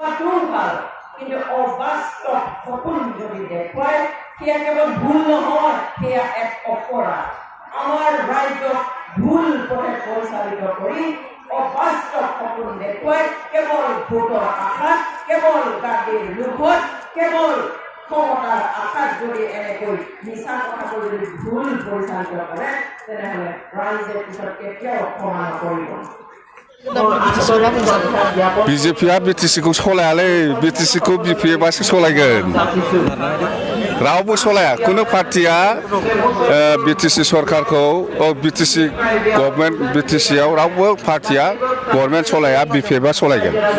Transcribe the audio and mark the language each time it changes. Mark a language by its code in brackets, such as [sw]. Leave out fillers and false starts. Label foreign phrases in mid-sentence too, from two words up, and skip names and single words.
[as] দেখাটোও ভাল কিন্তু অবাস্তৱ সপোন যদি দেখুৱাই সেয়া কেৱল ভুল নহয় সেয়া এক অপৰাধ আমাৰ ৰাজ্যক ভুল পথে পৰিচালিত কৰি অবাস্তৱ সপোন দেখুৱাই কেৱল ভোটৰ আশাত কেৱল গাদীৰ লোভত কেৱল ক্ষমতাৰ আশাত যদি এনেকৈ মিছা কথাবোৰ যদি ভুল পৰিচালিত কৰে তেনেহ'লে ৰাইজে পিছত কেতিয়াও ক্ষমা নকৰিব [brx] बिजेपिया बिटिसिखौ सलायालै बिटिसिखौ बिपिएफआसो सलायगोन रावबो सलाया कुनु पार्टिया बिटिसि सरकारखौ बिटिसि गभर्नमेन्ट बिटिसिआव रावबो पार्टिया गभर्नमेन्ट सलाया बिपिएफआ सलायगोन